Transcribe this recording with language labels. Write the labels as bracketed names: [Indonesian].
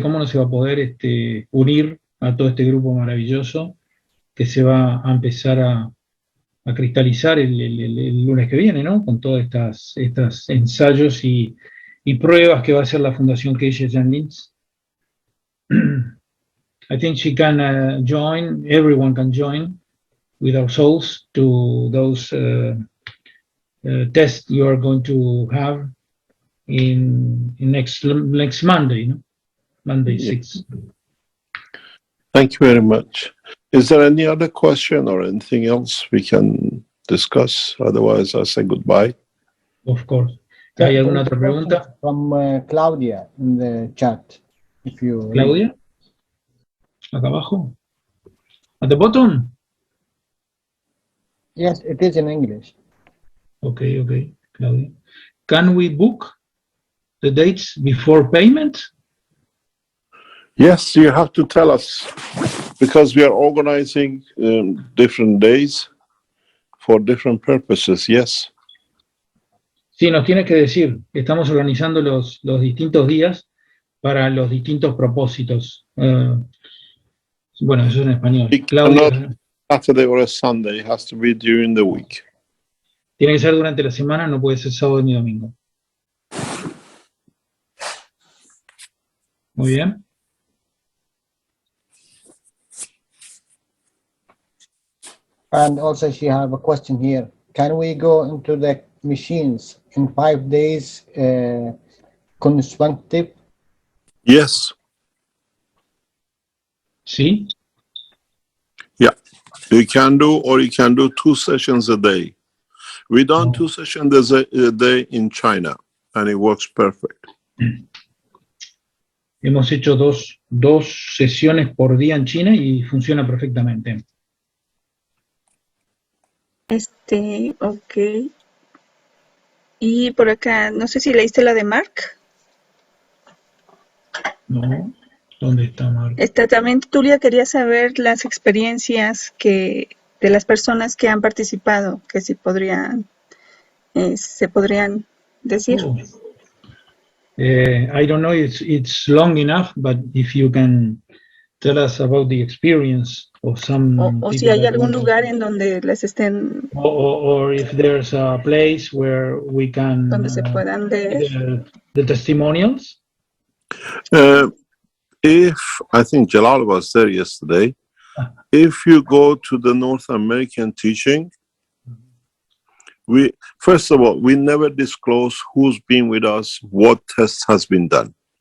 [Spanish] ¿Cómo no se va a poder unir a todo este grupo maravilloso que se va a empezar a cristalizar el lunes que viene, ¿no? Con todas estas ensayos y pruebas que va a hacer la Fundación Keshe and Linz. [English] I think she can join, everyone can join with our souls to those tests you are going to have in next Monday, no? Monday 6. Thank you very much. Is there any other question or anything else we can discuss? Otherwise, I'll say goodbye. Of course. [Spanish] ¿Hay alguna otra pregunta? [English] From Claudia in the chat. If you Claudia? [Spanish] Acá abajo. [English] At the bottom? Yes, it is in English. Okay, Claudia. Can we book the dates before payment? Yes, you have to tell us, because we are organizing different days for different purposes. Yes. [Spanish] Sí, nos tienes que decir. Estamos organizando los distintos días para los distintos propósitos. Bueno, eso es en español. Claudia, [English] Saturday or a Sunday. It has to be during the week. [Spanish] tiene que ser durante la semana, no puede ser sábado ni domingo. Muy bien. [English] And also she have a question here. Can we go into the machines in 5 days consecutive? Yes. [Spanish] ¿Sí? [English] You can do, or you can do 2 sessions a day. We done 2 sessions a day in China, and it works perfect. [Spanish] Hemos hecho dos sesiones por día en China y funciona perfectamente. [English] Ok. [Spanish] Y por acá, no sé si leíste la de Mark. No, ¿dónde está Marco? También Tulia quería saber las experiencias de las personas que han participado, que si se podrían decir. [English] Oh. I don't know if it's long enough, but if you can tell us about the experience of some [Spanish] O si hay algún lugar en donde les estén, [English] or if there's a place where we can [Spanish] donde se puedan ver. [English] the testimonials. If I think Jalal was there yesterday, if you go to the North American teaching, first of all, we never disclose who's been with us, what test has been done.